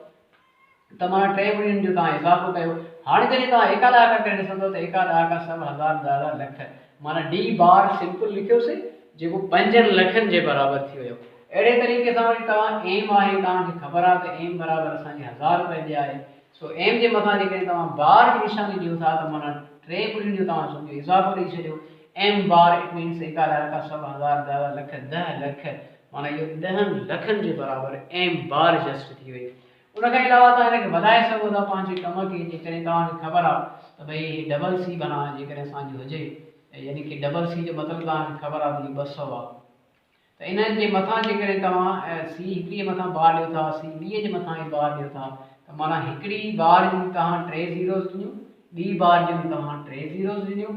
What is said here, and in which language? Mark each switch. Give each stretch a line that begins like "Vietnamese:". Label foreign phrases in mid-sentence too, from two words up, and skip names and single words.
Sindhi: त माना 3 गुणियुनि जो तव्हां इज़ाफ़ो कयो हाणे जॾहिं तव्हां एका ॾाका करे ॾिसंदव त एका ॾाका 100,000 10 लख माना d
English: bar simple
Sindhi: लिखियोसीं जेको 5 लखनि जे बराबर थी वियो। अहिड़े तरीक़े सां वरी तव्हां एम आहे तव्हांखे ख़बर आहे त एम बराबर असांजी 1000 रुपए जी आहे सो एम जे मथां जेकॾहिं तव्हां बार जी निशानी ॾियो था त माना 3 गुणियुनि जो तव्हां सम्झो इज़ाफ़ो ॾेई छॾियो
English: M bar it means
Sindhi: एका ॾाका 100,000 10 लख 10 लख माना इहो 10 लखनि जे बराबर
English: M bar just
Sindhi: थी वई। उन खां अलावा तव्हां हिनखे वधाए सघो था पंहिंजे कम खे जेकॾहिं तव्हांखे ख़बर आहे त भई
English: double C
Sindhi: माना जेकॾहिं असांजी हुजे यानी कि
English: double C
Sindhi: जो मतिलबु तव्हांखे ख़बर आहे त 200 आहे त इन जे मथां जेकॾहिं तव्हां सी हिकिड़ी जे मथां बार ॾियो था सी ॿीअ जे मथां ई बार ॾियो था त माना हिकिड़ी बार जी तव्हां 3 ज़ीरोज़ ॾिनियूं ॿी बार जूं तव्हां 3 ज़ीरोज़ ॾिनियूं